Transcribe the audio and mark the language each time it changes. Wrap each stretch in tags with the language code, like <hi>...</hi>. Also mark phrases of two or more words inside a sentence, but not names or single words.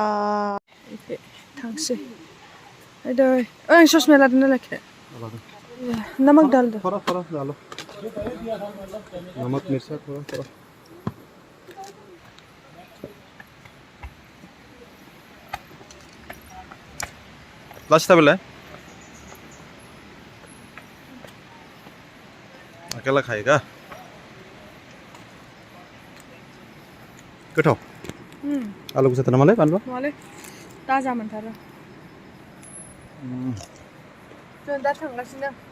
<brx>थांसै ओइ ससमा लादों ना लाखिदो</brx> <hi>नमक डाल दो थोड़ा थोड़ा डालो नमक मिर्चा थोड़ा थोड़ा लास्ट बेले अकेला खाएगा</hi> <brx>गोथाव आलु गोसा नामालाय बानलु नङालै ताजा मोनथारो जों दा थांगासिनो</brx>